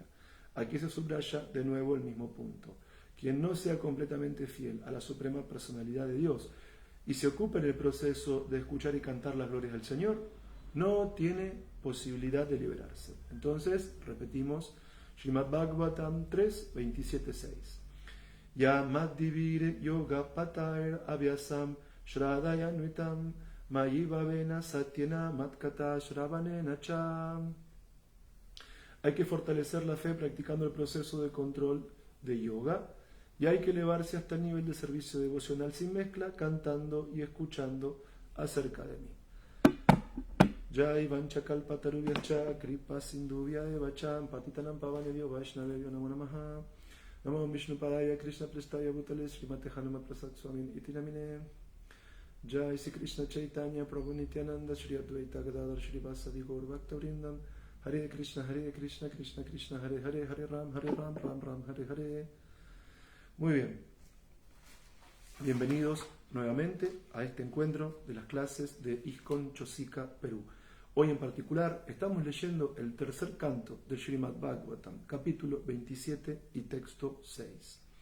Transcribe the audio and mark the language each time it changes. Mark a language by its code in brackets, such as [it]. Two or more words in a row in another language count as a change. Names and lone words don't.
[es] Aquí se subraya de nuevo el mismo punto. Quien no sea completamente fiel a la suprema personalidad de Dios y se ocupe en el proceso de escuchar y cantar las glorias del Señor, no tiene posibilidad de liberarse. Entonces, repetimos, Srimad Bhagavatam 3, 27-6. [sa] यमादिभिर् योगपथैर् अभ्यसन् श्रद्धयान्वितः मयि भावेन सत्येन मत्कथाश्रवणेन च. [es] Hay que fortalecer la fe practicando el proceso de control de yoga, y hay que elevarse hasta el nivel de servicio devocional sin mezcla, cantando y escuchando acerca de mí. [sa] जय वाञ्छाकल्पतरुभ्यश्च कृपासिन्धुभ्य एव च पतितानां पावनेभ्यो वैष्णवेभ्यो नमो नमः नमो विष्णुपादाय कृष्णप्रेष्ठाय भूतले श्रीमते हनुमान् प्रसाद स्वामिन् इति नामिने. जय श्रीकृष्णचैतन्य प्रभु नित्यानन्द श्री अद्वैत गदाधर श्रीवासादि गौरभक्तवृन्द हरे कृष्ण कृष्ण कृष्ण हरे हरे हरे राम राम राम हरे हरे. [es] Muy bien, bienvenidos nuevamente a este encuentro de las clases de ISKCON Chosica, Perú. Hoy en particular estamos leyendo el tercer canto del Srimad Bhagavatam, capítulo 27 y texto 6.